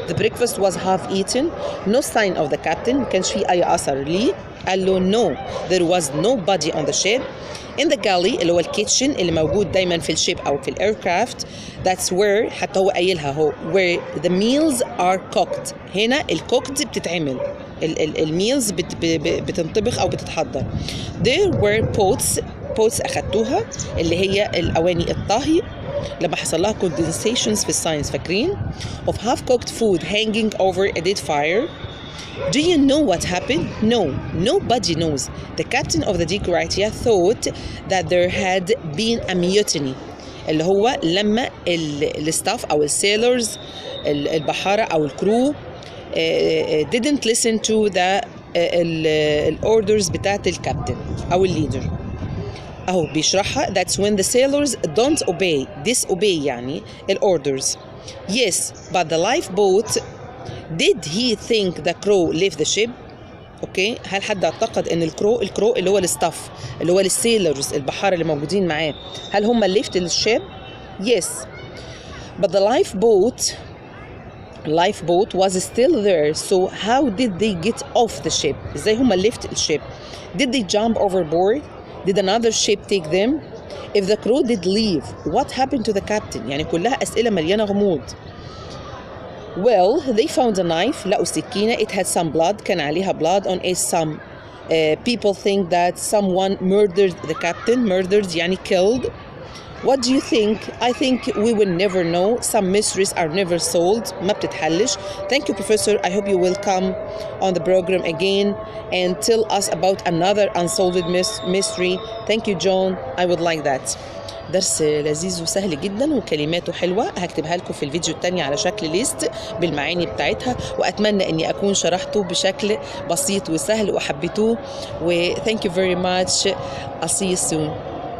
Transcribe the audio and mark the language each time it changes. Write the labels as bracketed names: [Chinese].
[English] The breakfast was half eaten. No sign of the captain. [Arabic] ما كانش فيه أي أثر ليه. قال له [English] no, there was nobody on the ship. In the galley [Arabic] اللي هو الكيتشن اللي موجود دايما في الشيب أو في الإيركرافت, that's where حتى هو قايلها هو [English] where the meals are cooked. [Arabic] هنا الكوكد بتتعمل, الميلز بتنطبخ أو بتتحضر. [English] There were pots [Arabic] أخدتوها اللي هي الأواني الطهي لما حصل لها condensations في الساينس فاكرين, [English] of half cooked food hanging over a dead fire. Do you know what happened? No, nobody knows. The captain of the Gratia thought that there had been a mutiny. [Arabic] اللي هو لما الستاف أو السيلرز البحارة أو الكرو [English] didn't listen to the orders [Arabic] بتاعت الكابتن أو الليدر. أهو بيشرحها. [English] That's when the sailors don't obey, disobey يعني orders. Yes, but the lifeboat. Did he think the crew left the ship? [Arabic] اوكي, هل حد اعتقد ان الكرو اللي هو الستاف اللي هو السيلرز البحارة اللي موجودين معاه هل هم [English] left the ship? Yes, but the lifeboat was still there. So how did they get off the ship? [Arabic] ازاي هم [English] left the ship? Did they jump overboard? Did another ship take them? If the crew did leave, what happened to the captain? [Arabic] يعني كلها أسئلة مليانة غموض. [English] Well, they found a knife. [Arabic] لقوا سكينة. [English] It had some blood. [Arabic] كان عليها [English] blood on it. Some people think that someone murdered the captain. Murdered يعني killed. What do you think? I think we will never know. Some mysteries are never solved. [Arabic] ما بتتحلش. [English] Thank you, Professor. I hope you will come on the program again and tell us about another unsolved mystery. Thank you, John. I would like that. [Arabic] درس لذيذ وسهل جدا وكلماته حلوة. هكتبها لكم في الفيديو التاني على شكل ليست بالمعاني بتاعتها, وأتمنى أني أكون شرحته بشكل بسيط وسهل وحبيتوه. و [English] thank you very much. I'll see you soon.